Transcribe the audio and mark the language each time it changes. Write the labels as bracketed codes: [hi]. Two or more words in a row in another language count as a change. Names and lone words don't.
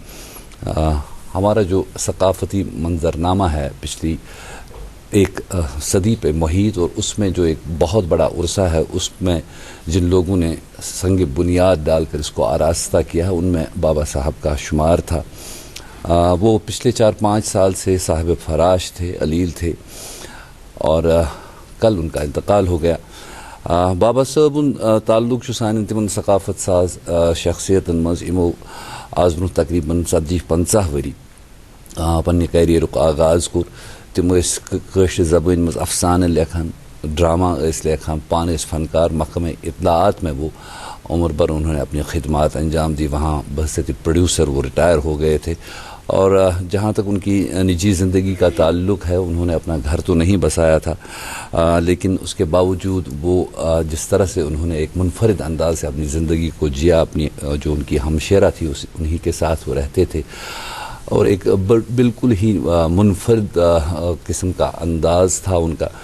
[ur] ہمارا جو ثقافتی منظرنامہ ہے پچھلی ایک صدی پہ محیط، اور اس میں جو ایک بہت بڑا عرصہ ہے، اس میں جن لوگوں نے سنگ بنیاد ڈال کر اس کو آراستہ کیا ہے، ان میں بابا صاحب کا شمار تھا. وہ پچھلے 4-5 سال سے صاحب فراش تھے، علیل تھے، اور کل ان کا انتقال ہو گیا. [ks] بابا صاحب تعلق سان تمن ثقافت ساز شخصیتن مز امو آز برو تقریباً 40-50 ؤری پنہ کیریئرک آغاز کور. تم قشر زبان مز افسانہ لکھان، ڈرامہ لکھان، پان فنکار. [ur] محکمہ اطلاعات میں وہ عمر بھر انہوں نے اپنی خدمات انجام دی. وہاں بحثیت پروڈیوسر وہ ریٹائر ہو گئے تھے، اور جہاں تک ان کی نجی زندگی کا تعلق ہے، انہوں نے اپنا گھر تو نہیں بسایا تھا، لیکن اس کے باوجود وہ جس طرح سے انہوں نے ایک منفرد انداز سے اپنی زندگی کو جیا، اپنی جو ان کی ہمشیرہ تھی انہی کے ساتھ وہ رہتے تھے، اور ایک بالکل ہی منفرد قسم کا انداز تھا ان کا.